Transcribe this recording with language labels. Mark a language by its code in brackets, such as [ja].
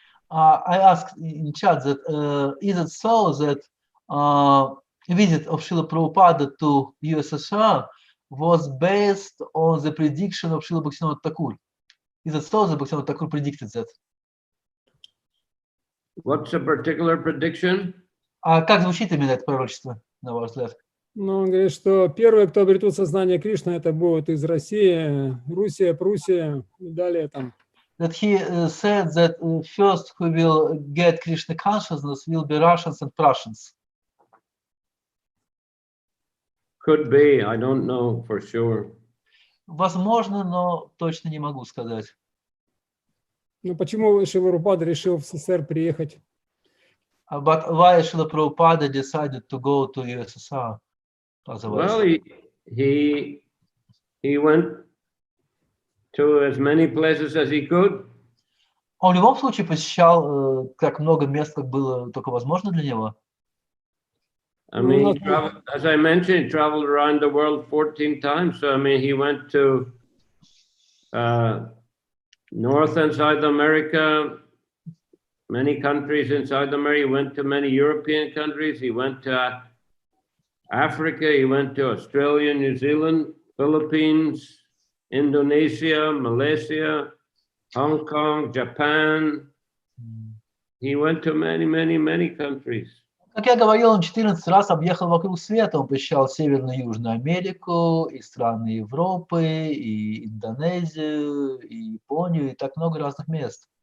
[en] I asked in chat that is it so that visit of Srila Prabhupada to USSR was based on the prediction of Srila Bhaktivinoda Thakur? Is it so that Bhaktivinoda Thakur predicted that? What's a particular prediction? [ru] А как звучит именно это пророчество, на ваш взгляд? Ну, он говорит, что первые, кто обретут сознание Кришны, это будут из России, Руссия, Пруссия и далее там. [en] That he said that first who will get Krishna consciousness will be Russians and Prussians. Could be, I don't know for sure. [ru] Возможно, но точно не могу сказать. Ну, почему Шрила Прабхупада решил в СССР приехать? [en] But why Srila Prabhupada decided to go to USSR? Well, he went to as many places as he could. [ru] Он в любом случае посещал как много мест, как было только возможно для него. [en] I mean, he traveled, as I mentioned, he traveled around the world 14 times. So, I mean, he went to North and South America, many countries in South America. He went to many European countries. He went to Africa. He went to Australia, New Zealand, Philippines, Indonesia, Malaysia, Hong Kong, Japan. He went to many, many, many countries. [ru] Как я говорил, он 14 раз объехал вокруг света. Он посещал Северную и Южную Америку, и страны Европы, и Индонезию, и Японию, и так много разных мест.